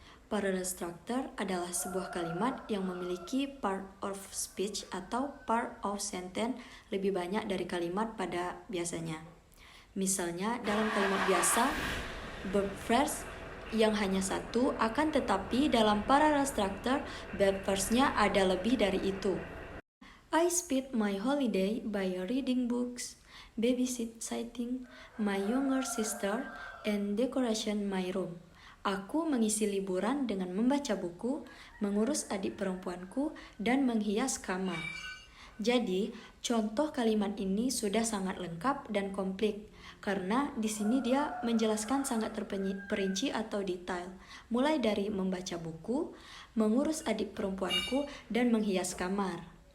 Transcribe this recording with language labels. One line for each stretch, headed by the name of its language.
Indonesian: Parallel structure adalah sebuah kalimat yang memiliki part of speech atau part of sentence lebih banyak dari kalimat pada biasanya. Misalnya dalam kalimat biasa, verb phrase yang hanya satu, akan tetapi dalam parallel structure verb phrase-nya ada lebih dari itu.
English: I spent my holiday by reading books, babysitting my younger sister, and decoration my room.
Indonesian: Aku mengisi liburan dengan membaca buku, mengurus adik perempuanku, dan menghias kamar. Jadi, contoh kalimat ini sudah sangat lengkap dan komplit karena di sini dia menjelaskan sangat terperinci atau detail, mulai dari membaca buku, mengurus adik perempuanku, dan menghias kamar.